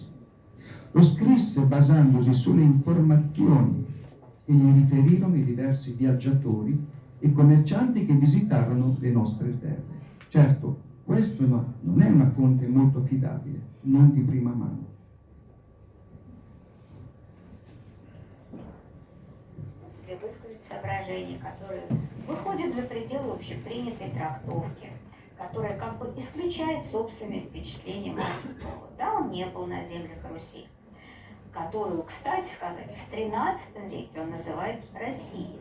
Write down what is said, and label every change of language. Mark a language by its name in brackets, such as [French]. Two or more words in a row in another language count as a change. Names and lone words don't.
[Italian] Lo scrisse basandosi sulle informazioni che gli riferirono i diversi viaggiatori e commercianti che visitarono le nostre terre. Certo, questo non è una fonte molto affidabile, non di prima mano. [Russian] Себе высказать соображения, которые выходят за пределы общепринятой трактовки, которая как бы исключает собственные впечатления Марко Поло. Да, он не был на землях Руси, которую, кстати сказать, в XIII веке он называет Россией.